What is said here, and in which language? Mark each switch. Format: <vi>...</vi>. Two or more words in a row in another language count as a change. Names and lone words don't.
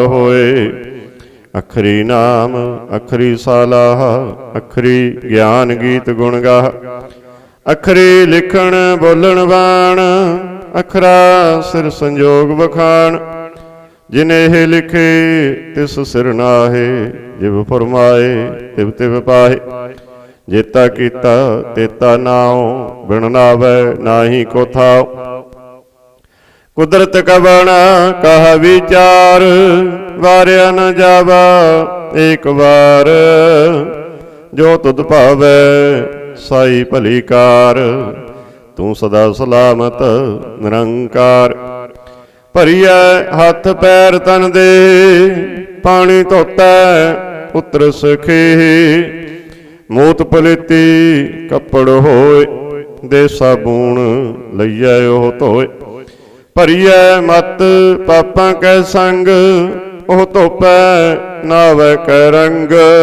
<pa>ਹੋਏ, ਅਖਰੀ ਨਾਮ ਅਖਰੀ ਸਾਲਾਹ, ਅਖਰੀ ਗਿਆਨ ਗੀਤ ਗੁਣ ਗਾਹ, ਅਖਰੀ ਲਿਖਣ ਬੋਲਣ ਬਾਣ, ਅਖਰਾ ਸਿਰ ਸੰਜੋਗ ਬਖਾਨ, ਜਿਨੇਹ ਲਿਖੇ ਤਿਸ ਸਿਰ ਨਾਹੇ, ਜਿਵ ਫਰਮਾਏ ਤਿਵ ਤਿਵ ਪਾਹੇ, ਜੇਤਾ ਕੀਤਾ ਤੇਤਾ ਨਾਓ, ਬਿਨ ਨਾਵੈ ਨਾਹੀ ਕੋ ਥਾਓ, ਕੁਦਰਤ ਕਵਣ ਕਹ ਵਿਚਾਰ, ਵਾਰਿਆ ਨ ਜਾਵਾ ਏਕ ਬਾਰ, ਜੋ ਤੁਧ ਭਾਵੈ ਸਾਈ ਭਲੀ ਕਾਰ, ਤੂ ਸਦਾ ਸਲਾਮਤ ਨਿਰੰਕਾਰ। ਭਰਿਆ ਹਥ ਪੈਰ ਤਨ ਦੇ, ਪਾਨੀ ਧੋਤਾ ਪੁਤ੍ਰ ਸਖੇ, ਮੂਤ ਪਲੇਤੀ ਕਪੜ ਹੋਏ, ਦੇ ਸਾਬੂਨ ਲਇਆ ਓਹ ਧੋਏ, ਭਰਿਆ ਮਤ ਪਾਪਾਂ ਕੈ ਸੰਗ, ਓਹ ਧੋਪੈ ਨਾਵੈ ਕੈ ਰੰਗ,</pa>